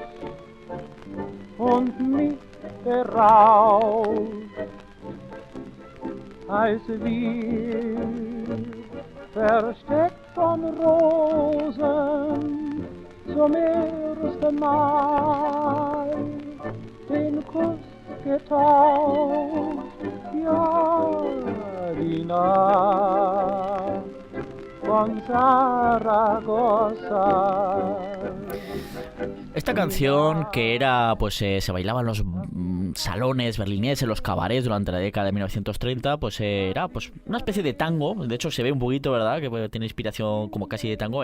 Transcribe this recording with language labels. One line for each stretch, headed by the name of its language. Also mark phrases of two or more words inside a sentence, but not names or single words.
German: und mich beraubt, als wir versteckt von Rosen zum ersten Mal den Kuss getauscht. Ja, die Nacht von Zaragoza.
Spanish: Esta canción que era, pues se bailaba en los salones berlineses, en los cabarets durante la década de 1930, pues era pues una especie de tango. De hecho se ve un poquito, ¿verdad? Que tiene inspiración como casi de tango.